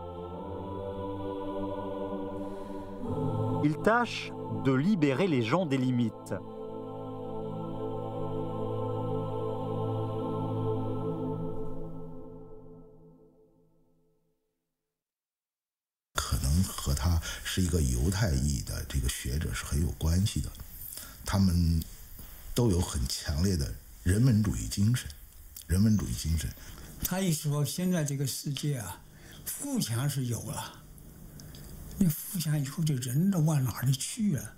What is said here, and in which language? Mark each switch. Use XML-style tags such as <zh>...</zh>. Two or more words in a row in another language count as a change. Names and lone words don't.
<fr>Il tâche de libérer les gens des limites.</fr> <zh>Peut-être 和他是一个犹太裔的这个学者是很有关系的，他们都有很强烈的人文主义精神。人文主义精神。他一说现在这个世界啊，富强是有了，那富强以后这人都往哪里去啊？</zh>